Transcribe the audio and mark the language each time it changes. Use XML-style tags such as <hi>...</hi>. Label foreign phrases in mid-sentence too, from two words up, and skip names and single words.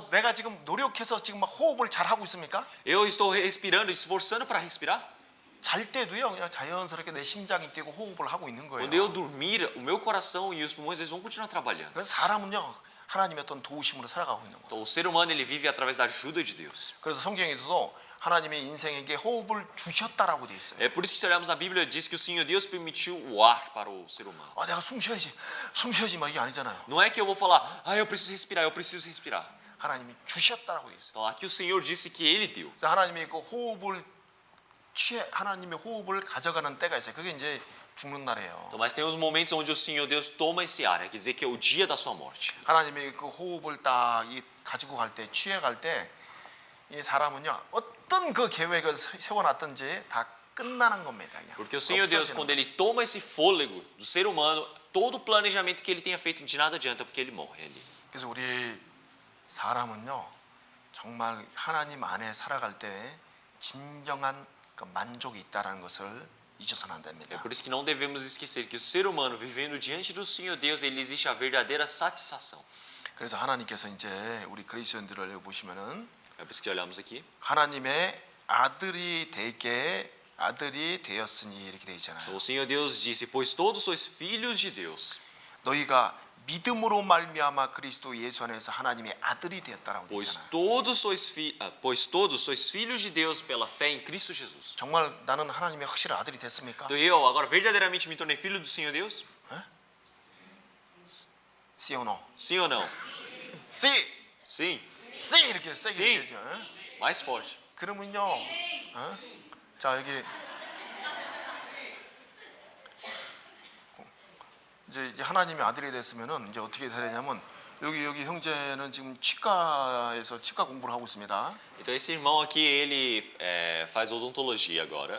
<ko>내가 지금 노력해서 지금 막 호흡을 잘 하고 있습니까?</ko> <pt>Eu estou respirando, esforçando para respirar.</pt> <ko>잘 때도요 그냥 자연스럽게 내 심장이 뛰고 호흡을 하고 있는 거예요.</ko> <pt>Quando eu dormir, o meu coração e os pulmões eles vão continuar trabalhando.</pt> <ko>그래서 사람은요 하나님의 어떤 도우심으로 살아가고 있는 거예요.</ko> <pt>Então, o ser humano ele vive através da ajuda de Deus.</pt> <ko>그래서 성경에서도 하나님의 인생에게 호흡을 주셨다라고 돼 있어요.</ko> <pt>É por isso que se olharmos na Bíblia diz que o Senhor Deus permitiu o ar para o ser humano.</pt> <ko>아 내가 숨 쉬어야지 막 이게 아니잖아요.</ko> <pt>Não é que eu vou falar, eu preciso respirar, eu preciso respirar.</pt> <ko>하나님이 주셨다라고 돼 있어요.</ko> <pt>Então, aqui o Senhor disse que Ele deu.</pt> <ko>그래서 하나님이 그 호흡을 하나님의 호흡을 가져가는 때가 있어요. 그게 이제 죽는 날이에요.</ko> <pt>Então, mas tem uns momentos onde o Senhor Deus toma esse ar, quer dizer que é o dia da sua morte.</pt> <ko>하나님이 그 호흡을 딱 가지고 갈 때, 취해갈 때, 이 사람은요 어떤 그 계획을 세워놨든지 다 끝나는 겁니다. 그냥.</ko> <pt>Porque o Senhor Deus,</pt> <ko>없어지는</ko> <pt>quando Ele toma esse fôlego do ser humano, todo o planejamento que Ele tenha feito de nada adianta, porque Ele morre ali.</pt> <ko>그래서 우리 사람은요 정말 하나님 안에 살아갈 때 진정한 그 만족이 있다라는 것을 잊어서는 안</ko> <pt>É</pt> <ko>됩니다.</ko> <pt>por isso que não devemos esquecer que o ser humano vivendo diante do Senhor Deus, ele existe a verdadeira satisfação.</pt> <ko>그래서 하나님께서 이제 우리 그리스도인들을 보시면은</ko> <pt>É por isso que olhamos aqui.</pt> <ko>하나님의 아들이 되었으니 이렇게 돼 있잖아요.</ko> <pt>O Senhor Deus disse: Pois todos sois filhos de Deus.</pt> <ko>너희가 믿음으로 말미암아 그리스도 예수 안에서 하나님의 아들이 되었다라고 돼</ko> <pt>Pois</pt> <ko>있잖아요.</ko> <pt>todos sois filhos de Deus pela fé em Cristo Jesus.</pt> <ko>정말 나는 하나님의 확실한 아들이 됐습니까?</ko> <pt>Então eu agora verdadeiramente me tornei filho do Senhor Deus?</pt> <es>Sí</es> <en>or no?</en> <pt>Sim ou não?</pt> <es>Sí,</es> <pt>Sim.</pt> <ko>sí 이렇게 세게</ko> <es>Sí.</es> <ko>얘기하죠. 어?</ko> <pt>Mais forte.</pt> <ko>그러면요, 자 여기 이제 하나님의 아들이 됐으면은 이제 어떻게 해야 되냐면 여기 형제는 지금 치과에서 치과 공부를 하고 있습니다.</ko> <pt>Então esse irmão aqui, ele faz odontologia agora.</pt>